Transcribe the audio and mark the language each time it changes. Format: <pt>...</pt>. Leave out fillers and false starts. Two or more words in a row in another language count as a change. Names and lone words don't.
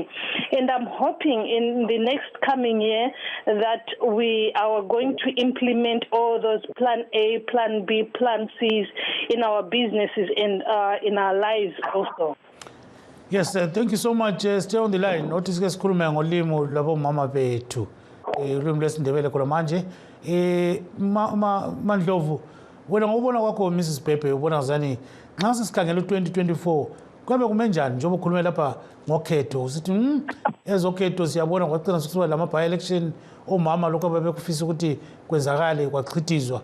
<en>And I'm hoping in the next coming year that we are going to implement all those plan A, plan B, plan Cs in our businesses and in our lives also. Yes, thank you so much. Stay on the line.</en> <nd>Notice ke sikhuluma ngolimo labo mama bethu. Ulimi lwesiNdebele khona manje. Mandlovu, wena ngobona kwakho Mrs. Pepe ubona ngazani nxa sesikhangela u2024 kwabe kume njani njengoba ukhuluma lapha ngokhetho usithi ezokhetho siyabona kwaqina sokusuka lama</nd> <en>by election</en> <nd>omama lokho ababekufisa ukuthi kwenzakale kwachithizwa.</nd>